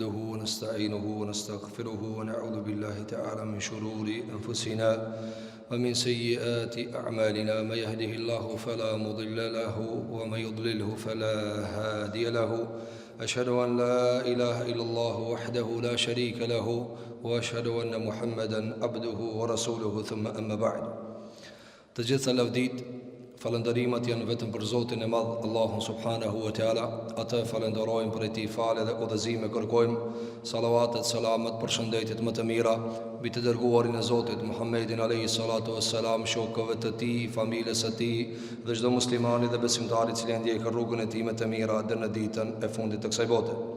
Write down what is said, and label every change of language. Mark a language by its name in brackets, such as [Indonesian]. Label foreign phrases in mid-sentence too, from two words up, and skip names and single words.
[Arabic] ونستعينه ونستغفره ونعوذ بالله تعالى من شرور أنفسنا ومن سيئات أعمالنا. من يهده الله فلا مضل له ومن يضلله فلا هادي له. أشهد أن لا إله إلا الله وحده لا شريك له وأشهد أن محمدا عبده ورسوله. ثم أما بعد. [Albanian] Të gjitha lavdit, falëndërimat janë vetëm për Zotin e Madh, Allahun [Arabic] سبحانه وتعالى. [Albanian] Atë falenderojmë për ti falë dhe udhëzime kërkojmë. Salavatet, selamet, përshëndetjet më të mira mbi të dërguarin e Zotit Muhammedin [Arabic] عليه الصلاة والسلام, [Albanian] shokëve të tij, familjes së tij dhe çdo muslimani dhe besimtari i cili ndjek rrugën e tij më të mirë deri në ditën e fundit të kësaj bote.